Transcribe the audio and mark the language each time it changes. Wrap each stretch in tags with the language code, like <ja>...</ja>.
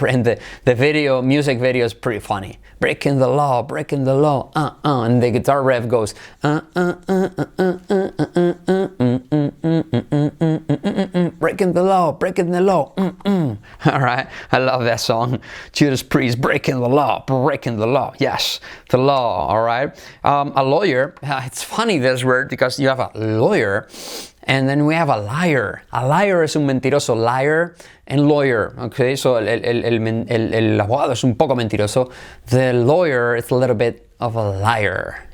<en>And the music video is pretty funny. Breaking the law, and the guitar riff goes breaking the law. All right, I love that song. Judas Priest, breaking the law. Yes, the law. All right, a lawyer. It's funny, this word, because you have a lawyer, And then we have a liar. A liar es un mentiroso. Liar and lawyer.</en> <es>Okay, so el abogado es un poco mentiroso.</es> <en>The lawyer is a little bit of a liar.</en>